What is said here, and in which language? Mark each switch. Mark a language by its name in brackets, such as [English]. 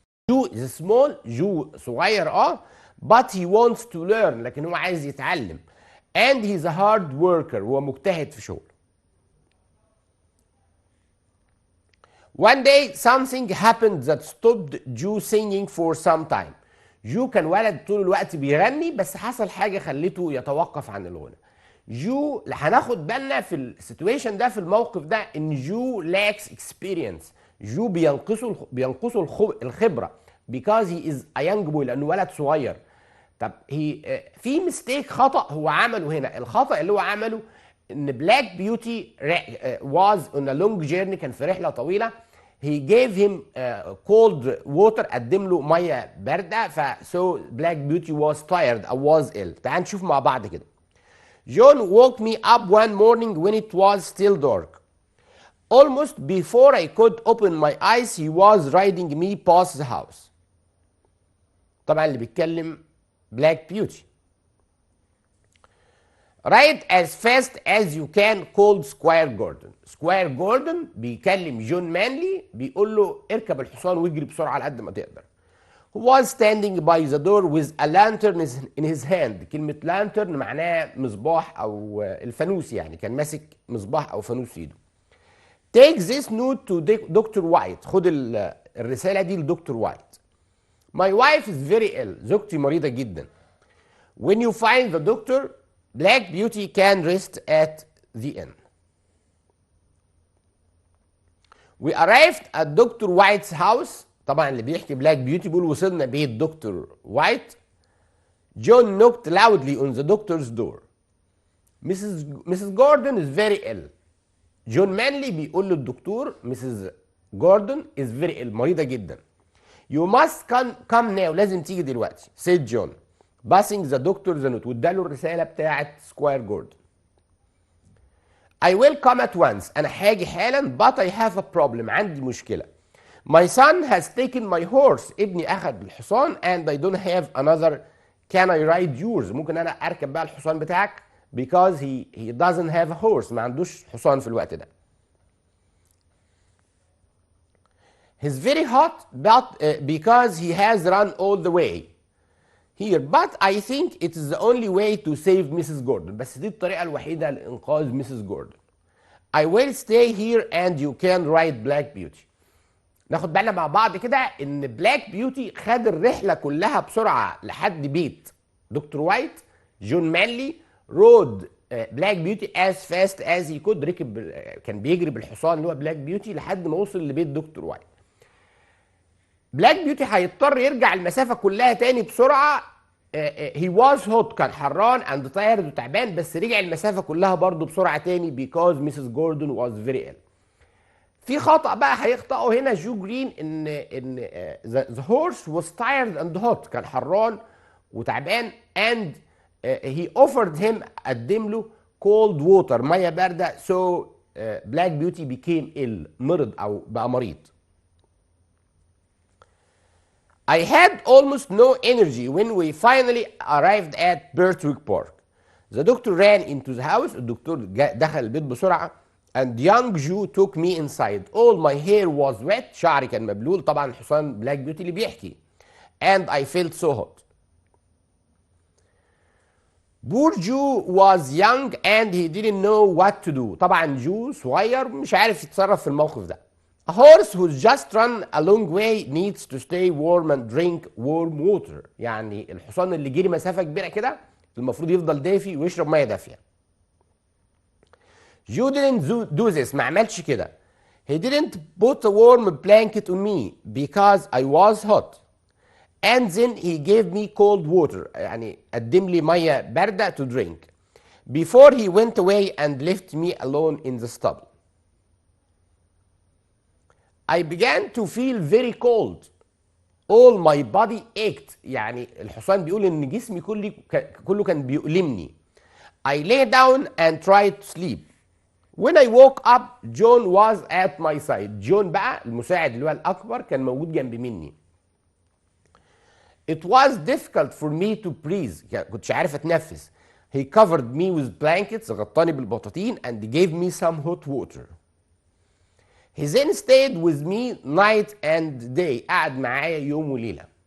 [Arabic] جو [English] is small، [Arabic] جو صغير [English] but he wants to learn، [Arabic] لكن هو عايز يتعلم. [English] and he's a hard worker، [Arabic] هو مجتهد في شغله. [English] One day something happened that stopped Joe singing for some time. [Arabic] جو كان ولد طول الوقت بيغني، بس حصل حاجة خلته يتوقف عن الغنى. جو هناخد بالنا في السيتويشن ده، في الموقف ده، ان جو [English] lacks experience. [Arabic] جو بينقصه الخبرة [English] because he is a young boy، [Arabic] لأنه ولد صغير. طب في ميستيك، خطأ هو عمله هنا. الخطأ اللي هو عمله ان بلاك بيوتي [English] was on a long journey، [Arabic] كان في رحلة طويلة. [English] he gave him cold water، [Arabic] قدم له مية باردة، [English] so black beauty was tired or was ill. [Arabic] تعال نشوف مع بعض كده. [English] John woke me up one morning when it was still dark. Almost before I could open my eyes he was riding me past the house. [Arabic] طبعا اللي بيتكلم Black Beauty. [English] Ride as fast as you can called Squire Gordon. [Arabic] Squire Gordon بيكلم جون مانلي، بيقول له اركب الحصان واجري بسرعة على قد ما تقدر. [English] Who was standing by the door with a lantern in his hand. [Arabic] كلمة lantern معناها مصباح أو الفانوس، يعني كان ماسك مصباح أو فانوس في إيده. [English] Take this note to Dr. White. [Arabic] خد الرسالة دي لدكتور وايت. [English] My wife is very ill. [Arabic] زوجتي مريضة جدا. [English] When you find the doctor, Black Beauty can rest at the inn. We arrived at Dr. White's house. [Arabic] طبعا اللي بيحكي بلاك بيوتي بيقول وصلنا بيت دكتور وايت. [English] John knocked loudly on the doctor's door. Mrs. Gordon is very ill. [Arabic] جون مانلي بيقول للدكتور Mrs. [English] Gordon is very ill، [Arabic] مريضة جدا. [English] You must come now، [Arabic] لازم تيجي دلوقتي. [English] said John passing the doctor the note. [Arabic] واداله الرسالة بتاعت سكواير جوردن. [English] I will come at once، [Arabic] أنا هاجي حالا [English] but I have a problem، [Arabic] عندي مشكلة. [English] My son has taken my horse، [Arabic] ابني أخذ الحصان [English] and I don't have another. Can I ride yours؟ [Arabic] ممكن أنا أركب بقى الحصان بتاعك [English] because he doesn't have a horse، [Arabic] ما عندوش حصان في الوقت ده. [English] He's very hot but because he has run all the way here, but I think it is the only way to save Mrs. Gordon. [Arabic] بس دي الطريقة الوحيدة لإنقاذ Mrs. Gordon. [English] I will stay here and you can ride Black Beauty. [Arabic] ناخد بالنا مع بعض كده إن بلاك بيوتي خد الرحلة كلها بسرعة لحد بيت دكتور وايت. جون مانلي رود بلاك بيوتي [English] as fast as he could، [Arabic] ركب كان بيجري بالحصان اللي هو بلاك بيوتي لحد ما وصل لبيت دكتور وايت. بلاك بيوتي هيضطر يرجع المسافة كلها تاني بسرعة. [English] he was hot، [Arabic] كان حران [English] and tired [Arabic] وتعبان، بس رجع المسافة كلها برضه بسرعة تاني because Mrs. [English] Gordon was very ill. [Arabic] في خطأ بقى هيخطئه هنا جو جرين، ان [English] the horse was tired and hot، [Arabic] كان حران وتعبان [English] and he offered him، [Arabic] قدم له cold water، مية باردة. [English] so Black Beauty became ill، [Arabic] مرض أو بقى مريض. [English] I had almost no energy when we finally arrived at Birtwick Park. The doctor ran into the house. [Arabic] الدكتور دخل البيت بسرعة. [English] And young Jew took me inside. All my hair was wet. [Arabic] شعري كان مبلول. طبعا الحصان بلاك بيوتي اللي بيحكي. [English] And I felt so hot. Poor Jew was young and he didn't know what to do. [Arabic] طبعا جو صغير مش عارف يتصرف في الموقف ده. [English] A horse who's just run a long way needs to stay warm and drink warm water. [Arabic] يعني الحصان اللي جري مسافة كبيرة كده المفروض يفضل دافي ويشرب مية دافية. [English] You didn't do this. [Arabic] ما عملش كده. [English] He didn't put a warm blanket on me because I was hot. And then he gave me cold water. [Arabic] يعني قدم لي مية باردة [English] to drink. Before he went away and left me alone in the stable. I began to feel very cold. All my body ached. [Arabic] يعني الحصان بيقول ان جسمي كله كان بيؤلمني. [English] I lay down and tried to sleep. When I woke up, John was at my side. [Arabic] جون بقى المساعد اللي هو الأكبر كان موجود جنب مني. [English] It was difficult for me to breathe. [Arabic] يعني كنتش عارف أتنفس. [English] He covered me with blankets. [Arabic] غطاني بالبطاطين [English] and gave me some hot water. He then stayed with me night and day. [Arabic] قعد معايا يوم وليلة.